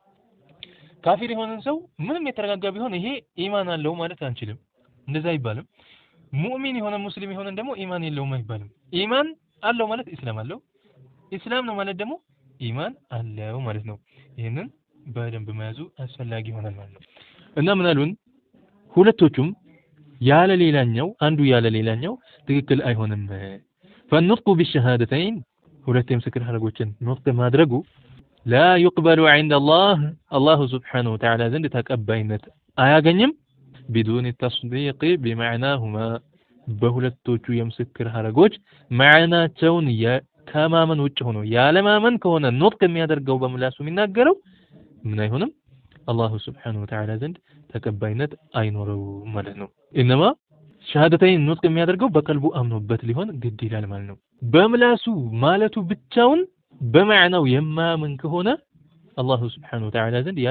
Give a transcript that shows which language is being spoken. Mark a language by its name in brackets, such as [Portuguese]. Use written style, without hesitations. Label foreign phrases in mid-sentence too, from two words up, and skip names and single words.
[Amharic] ካፊር የሆነን ሰው ምንም የተረጋጋ ቢሆን ይሄ ኢማን አለው ማለት አንችልም እንደዛ አይባልም ሙእሚን የሆነ ሙስሊም የሆነን ደግሞ ኢማን የለውም አይባልም ኢማን አለው ማለት ኢስላም አለው ኢስላም ነው ማለት ደግሞ ኢማን አለው ማለት ነው ይሄንን በደንብ መያዙ አስፈላጊ ይሆናል ማለት ነው እና ምን አሉን ሁለቶቹም ያለ ሌላኛው አንዱ ያለ ሌላኛው ትክክል አይሆንም [Arabic] فالنطق بالشهادتين [Amharic] ሁለት የምስክር ሐረጎችን ኑጥቅ ማድረጉ [Arabic] لا يقبل عند الله سبحانه وتعالى [Amharic] ዘንድ ተቀባይነት አያገኝም [Arabic] بدون التصديق بمعناهما [Amharic] በሁለቶቹ የምስክር ሐረጎች ማዕናቸውን ከማመን ውጭ ሆኖ ያለ ማመን ከሆነ ኑጥቅ የሚያደርገው በምላሱ የሚናገረው ምን አይሆንም [Arabic] الله سبحانه وتعالى [Amharic] ዘንድ ተቀባይነት አይኖረውም ማለት ነው [Arabic] إنما الشهادتين [Amharic] ኑጥቅ የሚያደርገው በቀልቡ አምኖበት ሊሆን ግድ ይላል ማለት ነው በምላሱ ማለቱ ብቻውን በማዕናው የማመን ከሆነ [Arabic] الله سبحانه وتعالى [Amharic] ዘንድ ያ